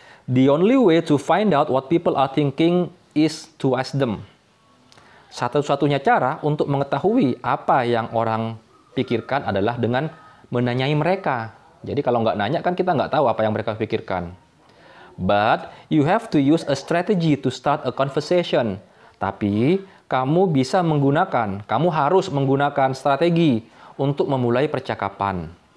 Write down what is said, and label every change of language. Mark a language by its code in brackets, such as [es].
[en] The only way to find out what people are thinking is to ask them. [id] Satu-satunya cara untuk mengetahui apa yang orang pikirkan adalah dengan menanyai mereka. Jadi kalau nggak nanya kan kita nggak tahu apa yang mereka pikirkan. [en] But you have to use a strategy to start a conversation. [id] Tapi kamu harus menggunakan strategi untuk memulai percakapan.